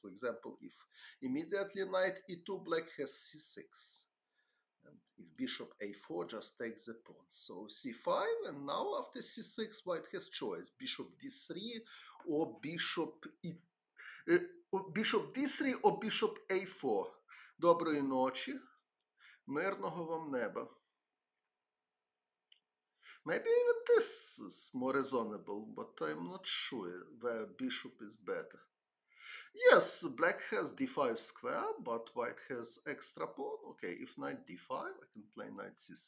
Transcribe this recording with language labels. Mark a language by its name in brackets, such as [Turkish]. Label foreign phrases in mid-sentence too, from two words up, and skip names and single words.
[English] For example, if immediately knight e2, black has c6. And if bishop a4, just takes the pawn. So c5, and now after c6, white has choice. Bishop d3 or bishop bishop d3 or bishop a4. [Ukrainian] Доброї ночі. Мирного вам неба. [English] Maybe even this is more reasonable, but I'm not sure where bishop is better. Yes, black has d5 square, but white has extra pawn. Okay, if knight d5, I can play knight c3.